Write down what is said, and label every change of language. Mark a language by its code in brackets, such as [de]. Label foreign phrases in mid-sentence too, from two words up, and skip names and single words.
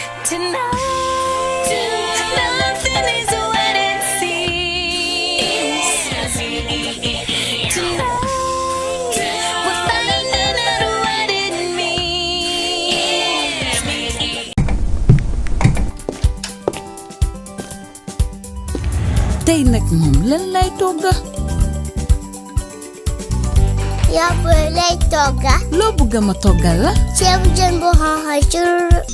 [en] Nothing is what it seems. Tonight, we're finding out what it means. [wo] Tey nag moom lan lay togga? yaa booy lay togga. Loo bëgg ma toggal la? ceebu jën bu xonq cur.